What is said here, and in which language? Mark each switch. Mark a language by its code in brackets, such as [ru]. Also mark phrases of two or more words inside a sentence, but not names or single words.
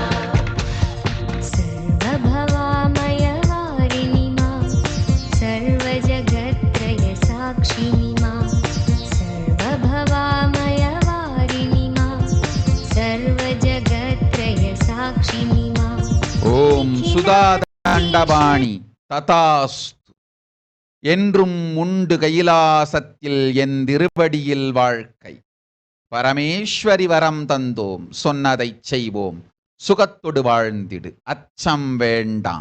[sa] सर्वभवामयवारिणि मा सर्वजगत्त्रयसाक्षिणि मा सर्वभवामयवारिणि मा सर्वजगत्त्रयसाक्षिणि मा [ta] ஓம் சுதாதண்டபாணி ததாஸ்து. என்றும் உண்டு கைலாசத்தில் என் திருவடியில் வாழ்க்கை. பரமேஸ்வரி வரம் தந்தோம், சொன்னதைச் செய்வோம், சுகத்தொடு வாழ்ந்திடு, அச்சம் வேண்டாம்.